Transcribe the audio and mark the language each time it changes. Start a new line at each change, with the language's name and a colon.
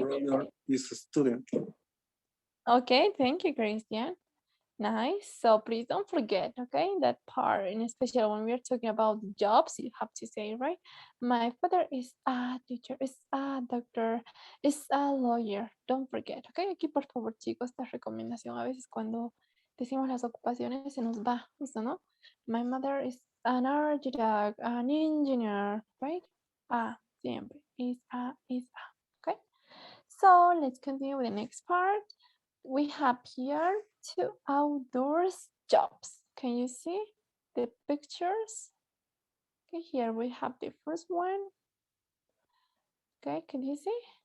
English: brother is a student. Okay, thank you, Christian. Nice. So please don't forget, okay, that part, and especially when we're talking about jobs, you have to say, right? My father is a teacher, is a doctor, is a lawyer. Don't forget, okay?
Spanish: Aquí, por favor, chicos, esta recomendación a veces cuando decimos las ocupaciones se nos va, ¿listo, no?
English: My mother is an architect, an engineer, right?
Spanish: Siempre.
English: Is a, okay? So let's continue with the next part. We have here 2 outdoors jobs. Can you see the pictures? Okay, here we have the first one. Okay, can you see?